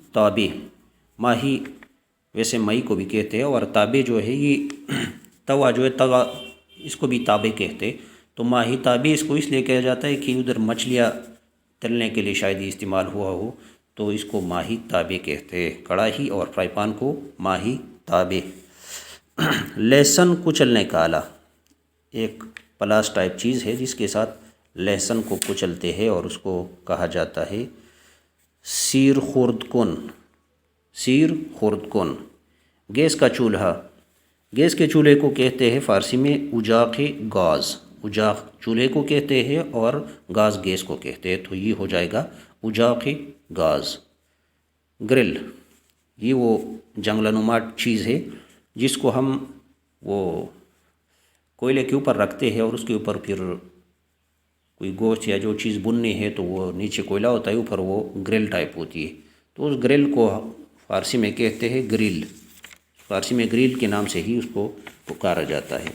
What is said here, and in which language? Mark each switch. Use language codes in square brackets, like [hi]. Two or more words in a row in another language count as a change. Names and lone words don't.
[ur] ماہی ویسے مئی کو بھی کہتے ہیں، اور تابے جو ہے یہ توا جو ہے توا اس کو بھی تابے کہتے، تو [fa] ماہی تابے [ur] اس کو اس لیے کہا جاتا ہے کہ ادھر مچھلیاں تلنے کے لیے شاید یہ استعمال ہوا ہو، تو اس کو [fa] ماہی تابے [ur] کہتے، کڑاہی اور [en] fry pan [ur] کو [fa] ماہی تابے۔ [ur] لہسن کچلنے کا آلہ، ایک [en] pliers type [ur] چیز ہے جس کے ساتھ لہسن کو کچلتے ہیں اور اس کو کہا جاتا ہے [fa] سیر خورد کن، سیر خورد کن۔ [ur] گیس کا چولہا، گیس کے چولہے کو کہتے ہیں فارسی میں [fa] اجاق گاز، [ur] اجاق چولہے کو کہتے ہیں اور گاز گیس کو کہتے ہیں، تو یہ ہو جائے گا [fa] اجاق گاز۔ [ur] گرل، یہ وہ جنگلہ نما چیز ہے جس کو ہم وہ کوئلے کے اوپر رکھتے ہیں اور اس کے اوپر پھر کوئی گوشت یا جو چیز بننی ہے تو وہ نیچے کوئلہ ہوتا ہے، اوپر وہ [en] grill type [ur] ہوتی ہے، تو اس گرل کو فارسی میں کہتے ہیں گریل، فارسی میں گریل کے نام سے ہی اس کو پکارا جاتا ہے۔